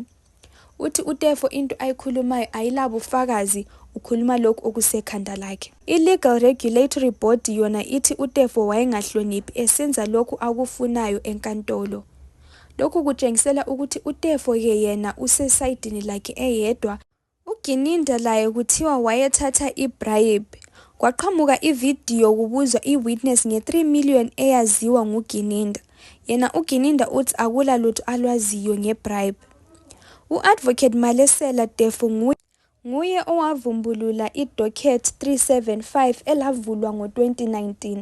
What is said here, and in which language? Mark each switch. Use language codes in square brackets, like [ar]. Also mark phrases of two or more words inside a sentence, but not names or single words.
[nd] Uthi uTefo into ayikhulumayo ayilabufakazi, ukhuluma lokhu okusekhanda lakhe. I-Legal Regulatory Board yona ithi uTefo wayengahloniphi esenza lokhu akufunayo enkantolo. Lokhu kutshengisela ukuthi uTefo-ke yena usesayidini lakhe eyedwa. uGininda laye kuthiwa wayethatha i-bribe. Kwaqhamuka ividiyo kubuzwa i-witness nge-3 million eyaziwa nguGininda. Yena uGininda uthi akula lutho alwaziyo nge-bribe. U-Advocate Malesela Tefo nguye owavumbulula i-docket 375 elavulwa ngo-2019.